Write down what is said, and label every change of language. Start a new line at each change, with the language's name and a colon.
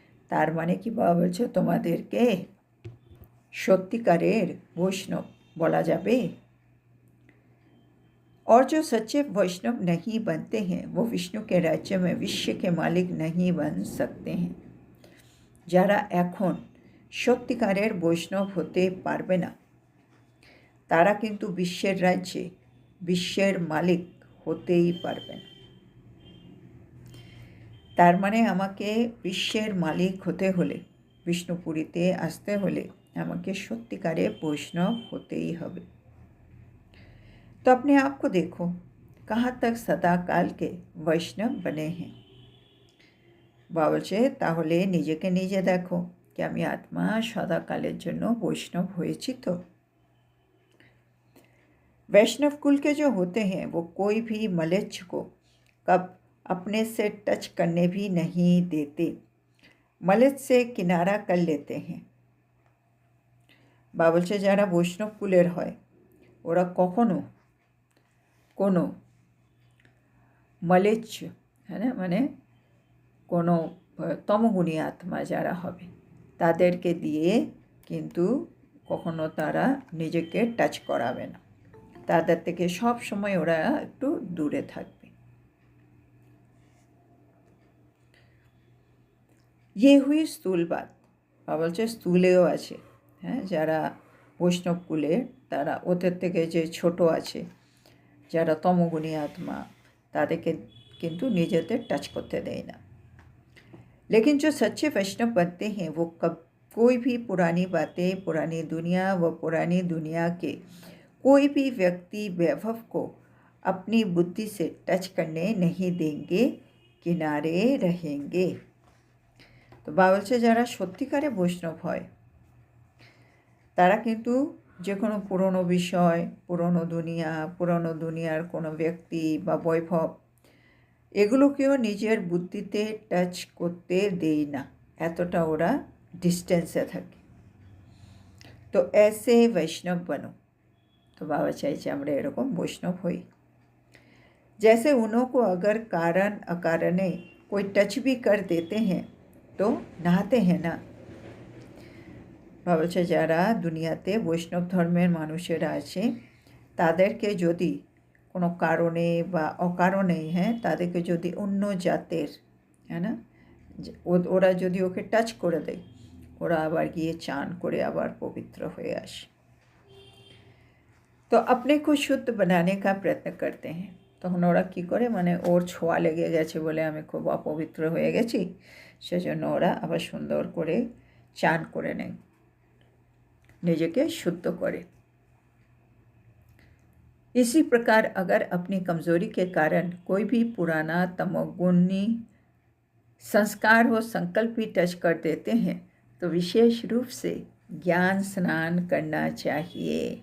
Bangla: তার মানে কি বাবা বলছে তোমাদেরকে সত্যিকারের বৈষ্ণব বলা যাবে?
Hindi: और जो सच्चे वैष्णव नहीं बनते हैं वो विष्णु के राज्य में विश्व के मालिक नहीं बन सकते हैं।
Bangla: যারা এখন সত্যিকারের বৈষ্ণব হতে পারবে না তারা কিন্তু বিশ্বের রাজ্যে বিশ্বের মালিক হতেই পারবে না। তার মানে আমাকে বিশ্বের মালিক হতে হলে, বিষ্ণুপুরীতে আসতে হলে আমাকে সত্যিকারের বৈষ্ণব হতেই হবে।
Hindi: तो अपने आप को देखो कहाँ तक सदा काल के वैष्णव बने हैं।
Bangla: বাবা বলছে তাহলে নিজেকে নিজে দেখো कि আমি আত্মা সদাকালের জন্য বৈষ্ণব হয়েছি তো।
Hindi: वैष्णव कुल के जो होते हैं वो कोई भी मलेच्छ को कब अपने से टच करने भी नहीं देते, मलेच्छ से किनारा कर लेते हैं।
Bangla: বাবা বলছে যারা বৈষ্ণব কুলের হয় ওরা কখনো কোনো মলেচ্ছ, হ্যাঁ না, মানে কোনো তমগুণী আত্মা যারা হবে তাদেরকে দিয়ে কিন্তু কখনো তারা নিজেকে টাচ করাবে না, তাদের থেকে সব সময় ওরা একটু দূরে থাকবে।
Hindi: ये हुई
Bangla: স্থূল বাত। বাবা বলছে স্থূলেও আছে, হ্যাঁ, যারা বৈষ্ণব কুলে তারা ওদের থেকে যে ছোট আছে যারা তমগুণী আত্মা তাদেরকে কিন্তু নিজেদের টাচ করতে দেয় না।
Hindi: लेकिन जो सच्चे वैष्णव बनते हैं वो कब कोई भी पुरानी बातें, पुरानी दुनिया व पुरानी दुनिया के कोई भी व्यक्ति वैभव को अपनी बुद्धि से टच करने नहीं देंगे, किनारे रहेंगे।
Bangla: তো বাবা বলছে যারা সত্যিকারে বৈষ্ণব হয় তারা কিন্তু যে কোনো পুরনো বিষয়, পুরনো দুনিয়ার কোনো ব্যক্তি বা বৈভব, এগুলোকেও নিজের বুদ্ধিতে টাচ করতে দেই না, এতটা ওরা ডিস্টেন্সে থাকে। তো
Hindi: ऐसे वैष्णव बनो। तो बाबा
Bangla: চাইছে আমরা এরকম বৈষ্ণব হই।
Hindi: जैसे उन्हों को अगर कारण अकारणे कोई टच भी कर देते हैं तो नहाते हैं ना।
Bangla: বলছে যারা দুনিয়াতে বৈষ্ণব ধর্মের মানুষেরা আছে তাদেরকে যদি কোনো কারণে বা অকারণে, হ্যাঁ, তাদেরকে যদি অন্য জাতের, হ্যাঁ না, ওরা যদি ওকে টাচ করে দেয়, ওরা আবার গিয়ে চান করে আবার পবিত্র হয়ে আসে।
Hindi: তো अपने को शुद्ध बनाने का प्रयत्न करते हैं।
Bangla: তখন ওরা কী করে, মানে ওর ছোঁয়া লেগে গেছে বলে আমি খুব অপবিত্র হয়ে গেছি, সেজন্য ওরা আবার সুন্দর করে চান করে নেয়, নিজেকে শুদ্ধ করে।
Hindi: इसी प्रकार अगर अपनी कमज़ोरी के कारण कोई भी पुराना तमोगुणी संस्कार व संकल्प भी टच कर देते हैं तो विशेष रूप से ज्ञान स्नान करना चाहिए।